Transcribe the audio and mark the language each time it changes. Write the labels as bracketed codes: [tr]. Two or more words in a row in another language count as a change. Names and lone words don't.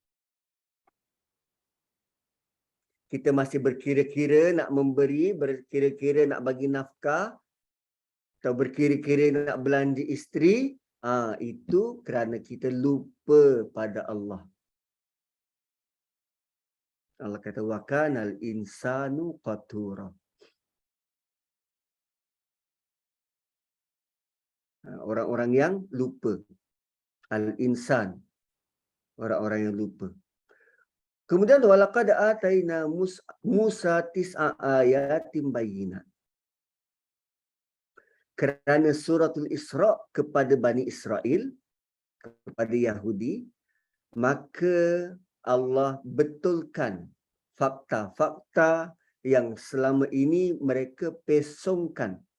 [ms] Kita masih berkira-kira nak memberi, berkira-kira nak bagi nafkah, atau berkira-kira nak belanja isteri, itu kerana kita lupa pada Allah. Allah kata [ar] وكان الإنسان قتورا. [ms] Orang-orang yang lupa. Al-insan. Orang-orang yang lupa. [ar] Kemudian ولقد آتينا موسى تسع آيات بينات. [ms] Kerana suratul Isra kepada Bani Israel, kepada Yahudi, maka Allah betulkan fakta-fakta yang selama ini mereka pesongkan.